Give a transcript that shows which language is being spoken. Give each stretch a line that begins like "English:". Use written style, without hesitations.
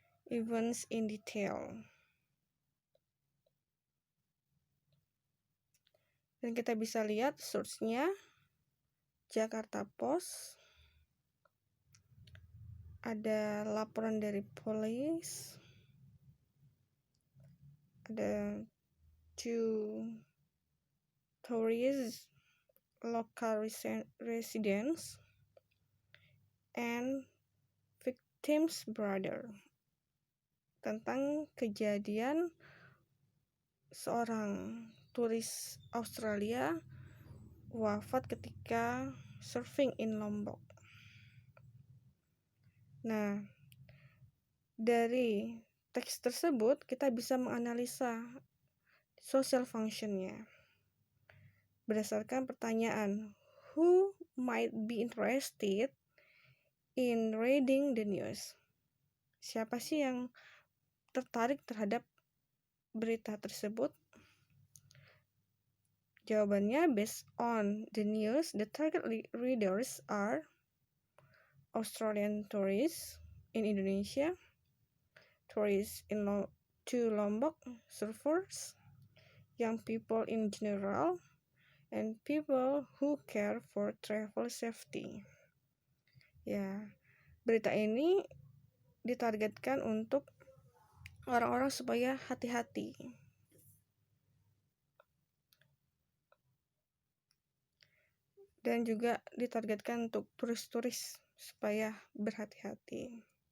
English: Events in detail.
Indonesian: Dan kita bisa lihat source-nya Jakarta Post. Ada laporan dari polisi. Ada
English: 2 tourists, local residents, and victim's brother.
Indonesian: Tentang kejadian seorang turis Australia wafat ketika
English: surfing in Lombok.
Indonesian: Nah, dari teks tersebut kita bisa menganalisa social function-nya berdasarkan pertanyaan,
English: who might be interested in reading the news?
Indonesian: Siapa sih yang tertarik terhadap berita tersebut? Jawabannya,
English: based on the news, the target readers are Australian tourists in Indonesia, tourists to Lombok, surfers, young people in general, and people who care for travel safety.
Indonesian: Ya, berita ini ditargetkan untuk orang-orang supaya hati-hati. dan juga ditargetkan untuk turis-turis supaya berhati-hati.